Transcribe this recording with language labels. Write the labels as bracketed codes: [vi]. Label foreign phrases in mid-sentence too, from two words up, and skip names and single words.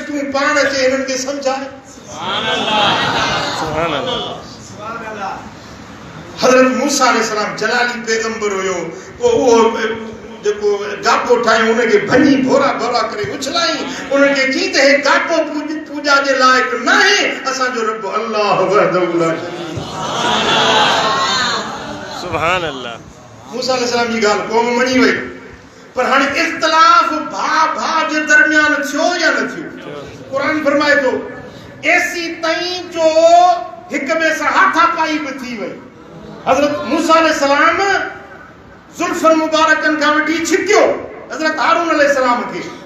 [sd] तूं पाण खे हिननि खे सम्झाए। हज़रत मूसा अलैहिस्सलाम जलाली पैगंबर हुयो। पोइ उहो जेको गापो ठाहियो उनखे भञी भोरा भोरा करे उछलाई, उनखे चई त हे गापो पूजा जे लाइक़ न आहे, असांजो रब [ar] الله وحده لا شريك. سبحان الله. [sd] मूसा अलैहिस्सलाम जी ॻाल्हि क़ौम मञी वई। पर हाणे इख़्तिलाफ़ भाउ जे दरमियान थियो या न थियो? क़ुरान फरमाए थो एसी ताईं जो हिक ॿिए सां हाथापाई बि थी वई। हज़रत मूसा अलैहिस्सलाम ज़ुल्फ़नि मुबारकनि खां वठी छिकियो हज़रत हारून अलैहिस्सलाम खे।